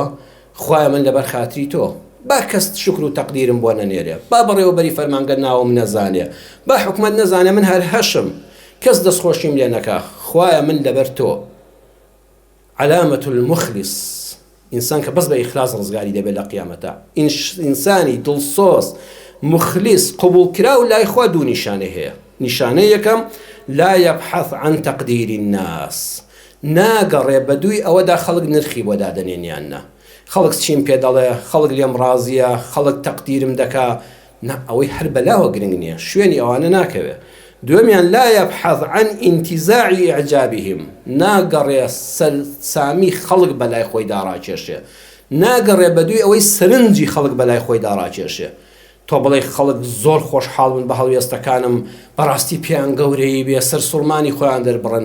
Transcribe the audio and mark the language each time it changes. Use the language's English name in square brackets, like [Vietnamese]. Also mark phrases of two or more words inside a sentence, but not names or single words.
[Central Kurdish] خوایە من لەبەر خاتری تۆ با کەس شکر و تەقدیرم بۆ نەنێرێ، با بەڕێوەبەری فەرمانگە ناوم نەزانێ، با حکومەت نەزانێ من هەر هەشم، کەس دەستخۆشیم لێ نەکا. خوایە من لەبەر تۆ. [Arabic] علامەة المخلص [Central Kurdish] ئینسان کە بەس بە ئیخلاص ڕزگاری دەبێت لە قیامەتە. ئینسانی دڵسۆز مخلیص قبولکرا و لای خوا دوو نیشانە هەیە. نیشانە یەکەم [Arabic] لا يبحث عن تقدير الناس، [Central Kurdish] ناگەڕێ بە دووی ئەوەدا خەڵک نرخی بۆ دادەنێنیاننا، خەڵک چیم پێ دەڵێ، خەڵک لێم ڕازیە، خەڵک تەقدیرم دەکا، ئەوەی هەر بەلاوە گرنگ نییە، شوێنی ئەوانە ناکەوێ. دووەمیان [Arabic] لا يبحث عن انتزاع إعجابهم، [Central Kurdish] ناگەڕێ سامی خەڵک بەلای خۆی داڕاکێشێ، ناگەڕێ بە دووی ئەوەی سرنجی خەڵک بەلای خۆی داڕاکێشێ. تۆ بڵێ خەڵک زۆر خۆشحاڵ بن بە هەڵوێستەکانم، بەڕاستی پێیان گەورەی بێ، سەر سوڵمانی خۆیان دەربڕن.